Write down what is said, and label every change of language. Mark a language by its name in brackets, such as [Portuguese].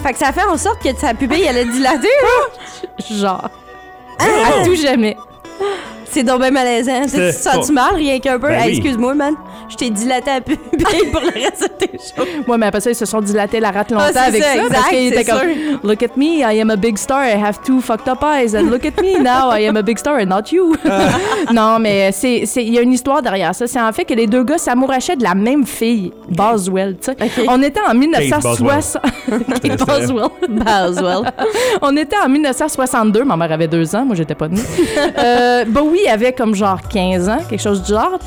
[French] Fait que ça fait en sorte que sa pupille, elle est dilatée. Genre. Non. À tout jamais. C'est donc bien malaisant. Tu mal rien qu'un peu. Ben oui. Excuse-moi, man. Je t'ai dilaté un peu pour le reste de tes jours. Ouais, mais après ça, ils se sont dilatés la rate longtemps avec ça. Exact, parce qu'ils étaient comme, [English] look at me, I am a big star. I have two fucked up eyes. And look at me now, I am a big star and not you. [French] Non, mais il y a une histoire derrière ça. C'est en fait que les deux gars s'amourachaient de la même fille, Boswell, tu sais. Okay. On était en 1960. Boswell. Boswell. On était en 1962. Ma mère avait 2 ans. Moi, j'étais pas née. Bowie avait comme genre 15 ans, quelque chose du genre.